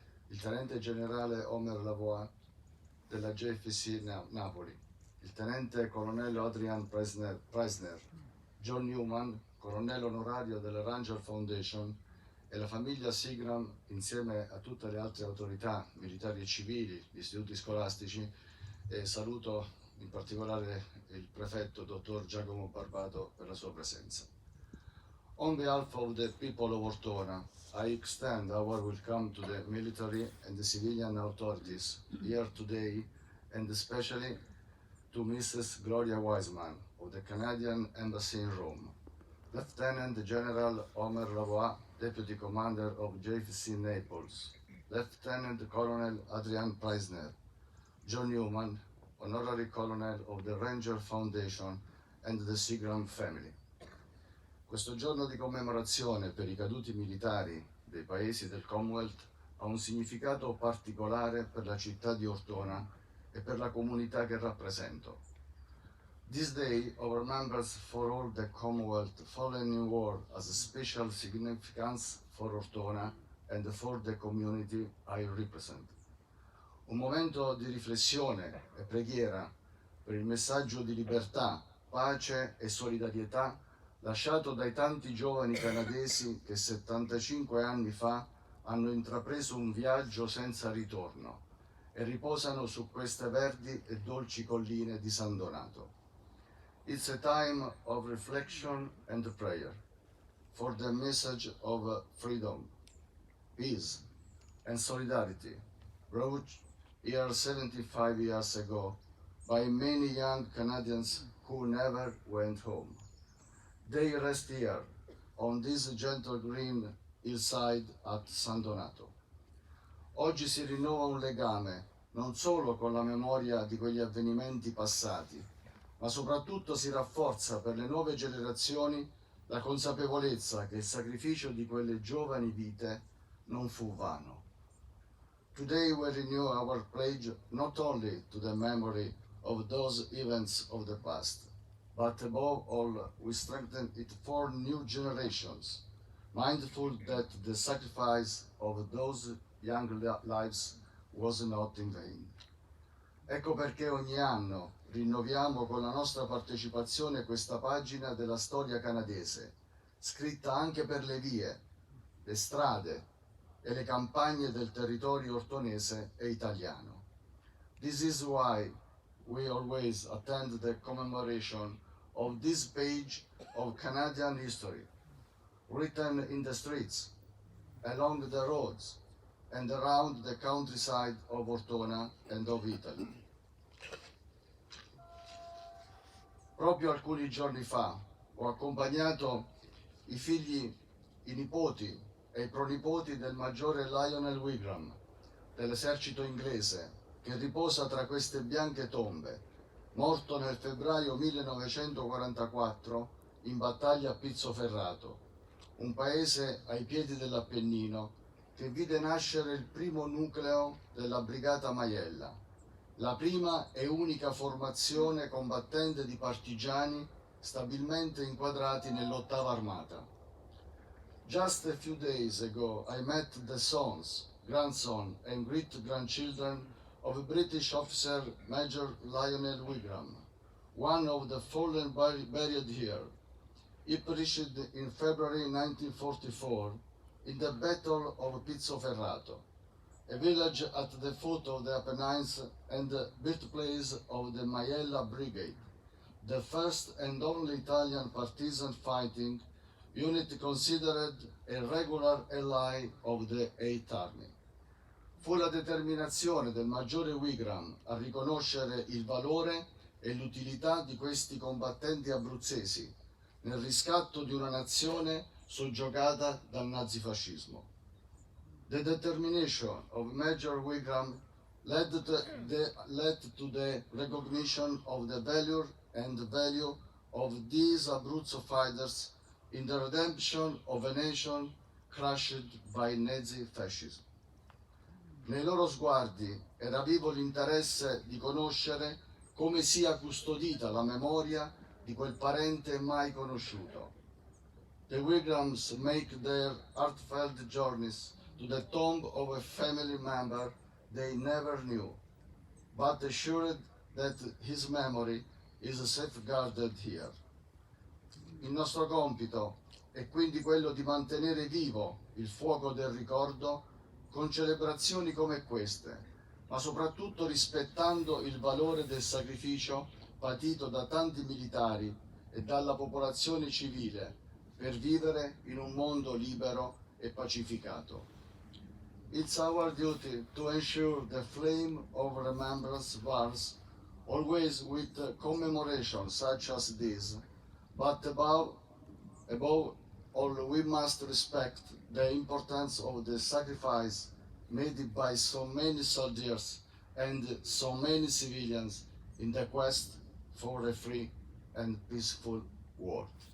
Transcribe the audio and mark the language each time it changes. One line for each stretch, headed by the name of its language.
Italian: il tenente generale Omer Lavoie della JFC Napoli, il tenente colonnello Adrian Preisner, John Newman, colonnello onorario della Ranger Foundation, e la famiglia Seagram, insieme a tutte le altre autorità militari e civili, gli istituti scolastici, e saluto in particolare il prefetto dottor Giacomo Barbato per la sua presenza.
English: On behalf of the people of Ortona, I extend our welcome to the military and the civilian authorities here today, and especially to Mrs. Gloria Wiseman of the Canadian Embassy in Rome, Lieutenant General Omer Lavoie, Deputy Commander of JFC Naples, Lieutenant Colonel Adrian Preisner, John Newman, Honorary Colonel of the Ranger Foundation and the Seagram family.
Italian: Questo giorno di commemorazione per i caduti militari dei paesi del Commonwealth ha un significato particolare per la città di Ortona e per la comunità che rappresento.
English: This day of remembrance for all the Commonwealth fallen in war has a special significance for Ortona and for the community I represent.
Italian: Un momento di riflessione e preghiera per il messaggio di libertà, pace e solidarietà lasciato dai tanti giovani canadesi che 75 anni fa hanno intrapreso un viaggio senza ritorno e riposano su queste verdi e dolci colline di San Donato.
English: It's a time of reflection and prayer for the message of freedom, peace, and solidarity brought here 75 years ago by many young Canadians who never went home. They rest here on this gentle green hillside at San Donato.
Italian: Oggi si rinnova un legame non solo con la memoria di quegli avvenimenti passati, ma soprattutto si rafforza per le nuove generazioni la consapevolezza che il sacrificio di quelle giovani vite non fu vano.
English: Today we renew our pledge not only to the memory of those events of the past, but above all we strengthen it for new generations, mindful that the sacrifice of those young lives was not in vain.
Italian: Ecco perché ogni anno rinnoviamo con la nostra partecipazione questa pagina della storia canadese, scritta anche per le vie, le strade e le campagne del territorio ortonese e italiano.
English: This is why we always attend the commemoration of this page of Canadian history, written in the streets, along the roads, and around the countryside of Ortona and of Italy.
Italian: Proprio alcuni giorni fa ho accompagnato i figli, i nipoti e i pronipoti del maggiore Lionel Wigram dell'esercito inglese, che riposa tra queste bianche tombe, morto nel febbraio 1944 in battaglia a Pizzoferrato, un paese ai piedi dell'Appennino che vide nascere il primo nucleo della Brigata Maiella, la prima e unica formazione combattente di partigiani stabilmente inquadrati nell'8ª Armata.
English: Just a few days ago I met the sons, grandson and great-grandchildren of British officer Major Lionel Wigram, one of the fallen buried here. He perished in February 1944 in the Battle of Pizzoferrato, a village at the foot of the Apennines and the birthplace of the Maiella Brigade, the first and only Italian partisan fighting unit considered a regular ally of the 8th Army.
Italian: Fu la determinazione del maggiore Wigram a riconoscere il valore e l'utilità di questi combattenti abruzzesi nel riscatto di una nazione soggiogata dal nazifascismo.
English: The determination of Major Wigram led to the recognition of the value of these Abruzzo fighters in the redemption of a nation crushed by Nazi fascism.
Italian: Nei loro sguardi era vivo l'interesse di conoscere come sia custodita la memoria di quel parente mai conosciuto.
English: The Wigrams make their heartfelt journeys to the tomb of a family member they never knew, but assured that his memory is safeguarded here.
Italian: Il nostro compito è quindi quello di mantenere vivo il fuoco del ricordo con celebrazioni come queste, ma soprattutto rispettando il valore del sacrificio patito da tanti militari e dalla popolazione civile per vivere in un mondo libero e pacificato.
English: It's our duty to ensure the flame of remembrance burns always with commemorations such as this, but above all we must respect the importance of the sacrifice made by so many soldiers and so many civilians in the quest for a free and peaceful world.